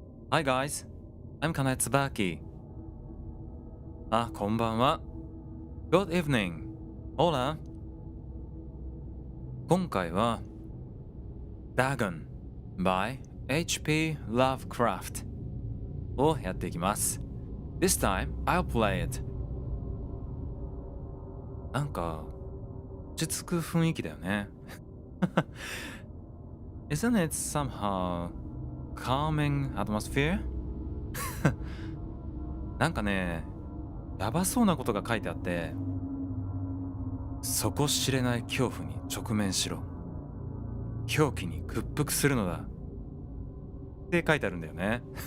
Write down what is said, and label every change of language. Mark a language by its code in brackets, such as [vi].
[en] Hi guys, I'm かなえ椿。 [ja] あ、こんばんは。 [en] Good evening. [es] Hola. [ja] 今回は Dagon by H.P. Lovecraft をやっていきます。 [en] This time, I'll play it. [ja] なんか落ち着く雰囲気だよね。 [en] Isn't it somehow calming atmosphere? [ja] なんかね、やばそうなことが書いてあって、底知れない恐怖に直面しろ。狂気に屈服するのだ。って書いてあるんだよね。